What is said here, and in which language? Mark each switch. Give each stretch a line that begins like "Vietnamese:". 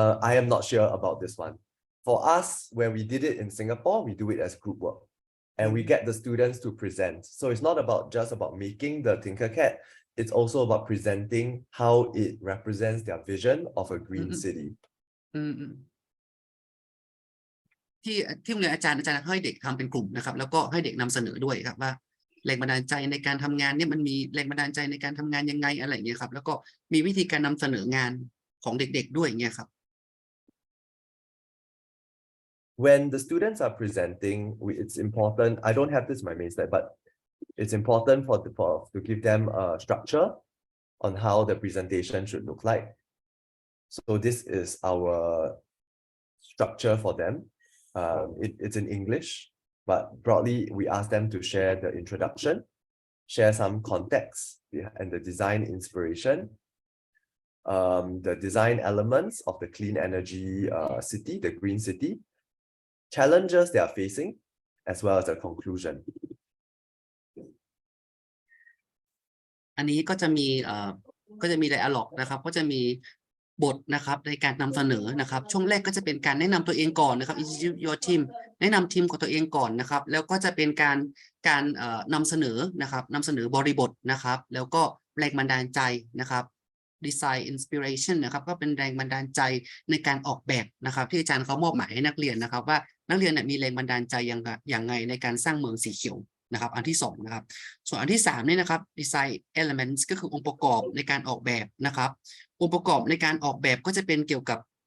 English: I am not sure about this one. For us, when we did it in Singapore, we do it as group work. And we get the students to present. So it's not just about making the TinkerCAD, it's also about presenting how it represents their vision of a green city.
Thai: ที่โรงเรียนอาจารย์ให้เด็กทำเป็นกลุ่มนะครับแล้วก็ให้เด็กนำเสนอด้วยครับว่าแรงบันดาลใจในการทำงานเนี่ยมันมีแรงบันดาลใจในการทำงานยังไงอะไรอย่างเงี้ยครับแล้วก็มีวิธีการนำเสนองานของเด็กๆด้วยอย่างเงี้ยครับ
English: When the students are presenting, it's important. I don't have this in my main slide, but it's important to give them a structure on how the presentation should look like. So this is our structure for them. It's in English, but broadly we ask them to share the introduction, share some context and the design inspiration, the design elements of the clean energy city, the green city, challenges they are facing, as well as the conclusion.
Thai: อันนี้ก็จะมีdialogue นะครับก็จะมีบทนะครับในการนำเสนอนะครับช่วงแรกก็จะเป็นการแนะนำตัวเองก่อนนะครับ
English: introduce your team
Thai: แนะนำทีมของตัวเองก่อนนะครับแล้วก็จะเป็นการ นำเสนอนะครับนำเสนอบริบทนะครับแล้วก็แรงบันดาลใจนะครับ design inspiration นะครับก็เป็นแรงบันดาลใจในการออกแบบนะครับที่อาจารย์เขามอบหมายให้นักเรียนนะครับว่านักเรียนมีแรงบันดาลใจอย่างไงในการสร้างเมืองสีเขียวนะครับอันที่2นะครับส่วนอันที่3นี่นะครับ design elements ก็คือองค์ประกอบในการออกแบบนะครับองค์ประกอบในการออกแบบก็จะเป็นเกี่ยวกับ